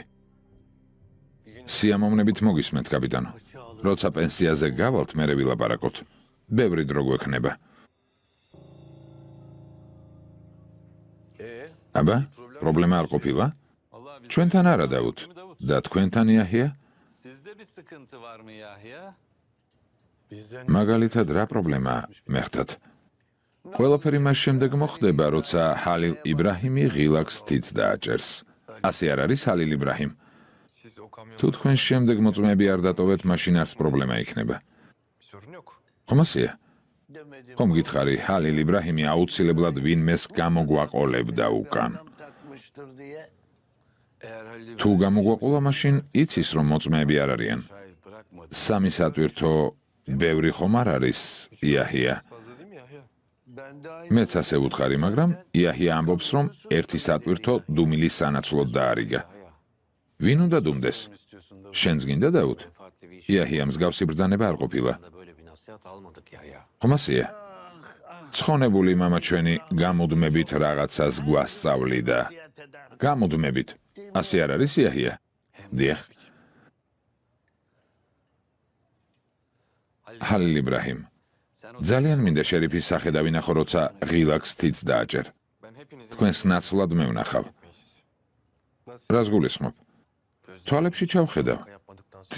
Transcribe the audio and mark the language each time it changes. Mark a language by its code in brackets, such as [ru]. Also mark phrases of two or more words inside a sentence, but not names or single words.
[ka] სიამოვნებით მოგისმენთ, კაპიტანო. როცა პენსიაზე გავალთ, მერე ვილაპარაკოთ. ბევრი დრო გვექნება. აბა, პრობლემა არ ყოფილა? ჩვენთან არა, დავუთ. და თქვენთან, იაჰია? [tr] Sizde bir sıkıntı var mı Yahya? [ka] მაგალითად, რა პრობლემაა, მეხთად? ყველაფერი მას შემდეგ მოხდება, როცა ჰალილ იბრაჰიმი ღილაკს თითს დააჭერს. ასე არ არის, ჰალილ იბრაჰიმ? [tr] Siz o kamyon [ka] თუ თქვენ შემდეგ მოწმეები არ დატოვეთ, მაშინ არც პრობლემა იქნება. [tr] bir sorun yok. [ka] ხომ ასეა? ხომ გითხარი, ჰალილ იბრაჰიმი აუცილებლად ვინმეს გამოგვაყოლებდა უკან. [tr] Eğer Halil [ka] თუ გამოგვაყოლა, მაშინ იცის, რომ მოწმეები არ არიან. [tr] şahit bırakmadı. [ka] სამი სატვირთო ბევრი ხომ არ არის, იაჰია? [tr] Fazla değil mi Yahya? [ka] მეც ასე ვუთხარი, მაგრამ იაჰია ამბობს, რომ ერთი სატვირთო დუმილის სანაცვლოდ დაარიგა. ვინ უნდა დუმდეს? [tr] İstiyorsun da [ka] შენს გინდა დავუთ? [tr] farklı bir iş [ka] იაჰია მსგავსი ბრძანება არ ყოფილა. [tr] da böyle bir nasihat almadık Yahya. [ka] ხომ ასეა? ცხონებული მამა ჩვენი გამუდმებით რაღაცას გვასწავლიდა. გამუდმებით. ასე არ არის, იაჰია? დიახ. ჰალილ იბრაჰიმ. [tr] Sen o [ka] ძალიან მინდა შერიფის სახე დავინახო, როცა ღილაკს თითს დააჭერ. [tr] Ben hepinizin [ka] თქვენს ნაცვლად მე ვნახავ. [tr] siz. [ka] რას გულისხმობ? თვალებში ჩავხედავ. [tr] Yapmadıktan sonra